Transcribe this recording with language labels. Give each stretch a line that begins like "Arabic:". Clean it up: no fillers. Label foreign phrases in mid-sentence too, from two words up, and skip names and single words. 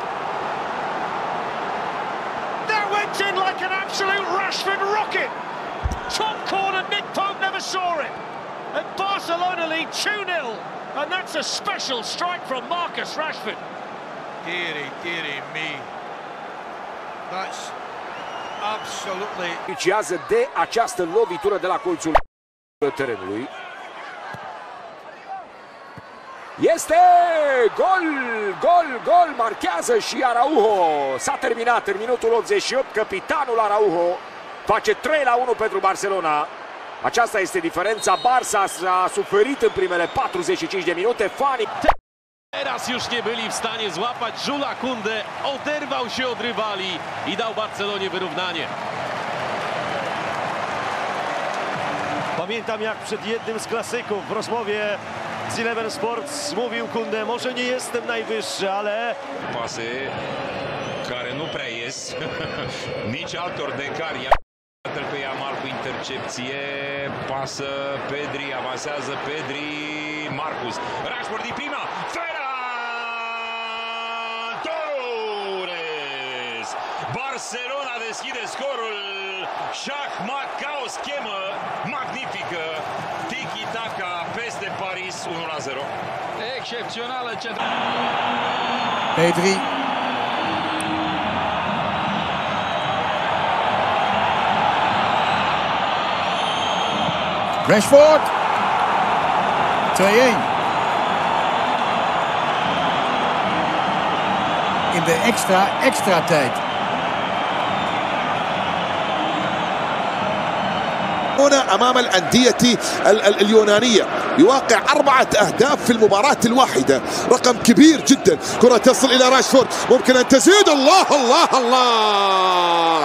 English: That went in like an absolute Rashford rocket. Top corner, Nick Pope never saw it. And Barcelona lead 2-0. And that's a special strike from Marcus Rashford. Dearie me. That's absolutely...
Romanian: Beneficiază de această lovitură de la colțul terenului. Este gol, marchează și Araujo. S-a terminat în minutul 88, capitanul Araujo face 3-1 pentru Barcelona. Aceasta este diferența. Barça a suferit în primele 45 de minute. Fani.
Polish: Teraz już nie byli w stanie złapać Jules Koundé, oderwał się od rywali i dał Barcelonie wyrównanie. Pamiętam, jak przed jednym z klasyków w rozmowie z Eleven Sports mówił Koundé, może nie jestem najwyższy, ale...
Romanian: Pase care nu prea ies, nici altor de care. Iată-l pe Yamal cu intercepție, pasă Pedri, avansează Pedri, Marcus, Rashford din prima, Ferran Torres! Barcelona deschide scorul, șahmat ca o schemă magnifică, tiki-taka peste Paris, 1-0. Excepțională centră. Pedri. Rashford.
Dutch: 2-1. In de extra tijd.
Arabic: هنا أمام الأندية اليونانية يواقع 4 أهداف في المباراة الواحدة، رقم كبير جدا. كرة تصل إلى راشفورد، ممكن أن تزيد. الله الله الله!